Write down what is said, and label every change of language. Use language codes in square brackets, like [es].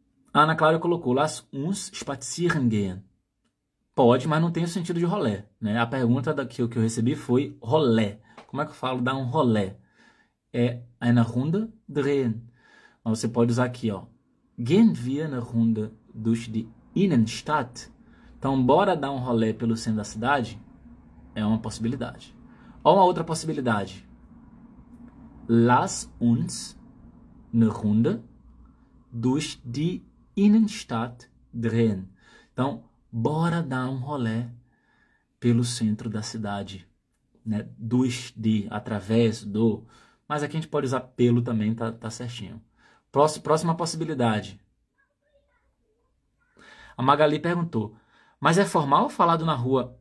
[pt] A Ana Clara colocou, [de] lass uns spazieren gehen. [pt] Pode, mas não tem o sentido de rolé, né? A pergunta que eu recebi foi rolé. Como é que eu falo dar um rolé? É [de] eine Runde drehen. [pt] Mas você pode usar aqui, ó. [de] Gehen wir eine Runde durch die Innenstadt? [pt] Então, bora dar um rolé pelo centro da cidade? É uma possibilidade. Ou uma outra possibilidade. [de] Lass uns eine Runde durch die Innenstadt drehen. [pt] Então, bora dar um rolé pelo centro da cidade. Né? [de] Durch die, [pt] através do. Mas aqui a gente pode usar pelo também, tá certinho. Próxima possibilidade. A Magali perguntou, mas é formal falado na rua?